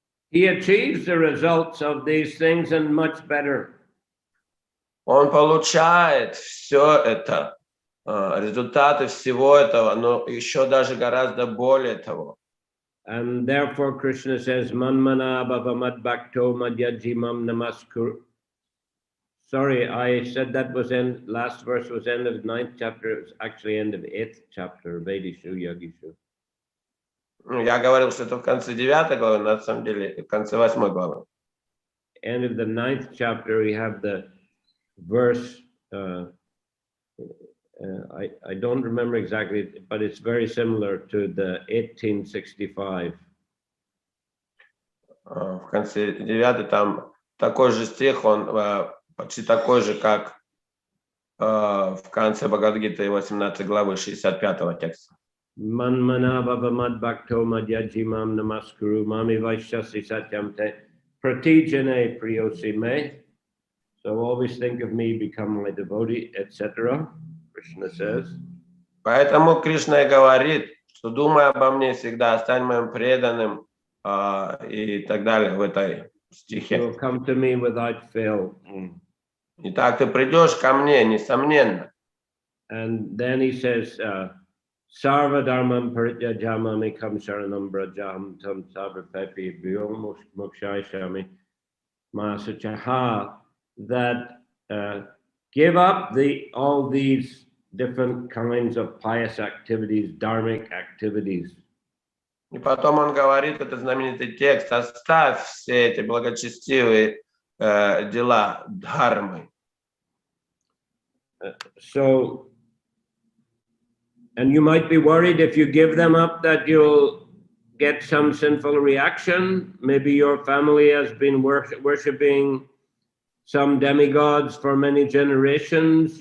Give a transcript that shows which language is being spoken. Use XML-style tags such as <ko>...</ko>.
<en>He achieves the results of these things and much better.</en> <ru>Он получает все это, результаты всего этого, но еще даже гораздо более того.</ru> <en>And therefore Krishna says,</en> <sa>Manmana bhava mad bhakto madhyajimam namaskuru.</sa> <en>Sorry, I said that was last verse was end of 9th chapter. It was actually end of 8th chapter, Vedishu Yagishu.</en> <ru>Я говорил, что это в конце 9 главы, на самом деле в конце 8 главы.</ru> <en>End of the 9th chapter, we have the verse, I don't remember exactly, but it's very similar to the 1865.</en> <ru>В конце 9 там такой же стих, он почти такой же, как в конце Бхагавад-гиты 18 главы 65 текста.</ru> <sa>Manmana bhava mad bhakto madhyajimam namaskuru mami vaishyasi satyam te pratijane priyosi me.</sa> <en>So always think of me, become my devotee, etc. Krishna says.</en> <ru>Поэтому Кришна и говорит, что думай обо мне всегда, стань моим преданным и так далее в этой стихе.</ru> <en>You'll come to me without fail.</en> <ru>Итак, ты придешь ко мне, несомненно.</ru> <en>And then he says,</en> <sa>Sarva dharmam parityajamam ekam sharanam brajam tam savarpepi bhyo mokshayashami masachaha,</sa> <en>that give up all these different kinds of pious activities, dharmic activities.</en> <ru>И потом он говорит, это знаменитый текст, оставь все эти благочестивые дела дхармы.</ru> <en>So, and you might be worried if you give them up that you'll get some sinful reaction. Maybe your family has been worshipping some demigods for many generations.</en>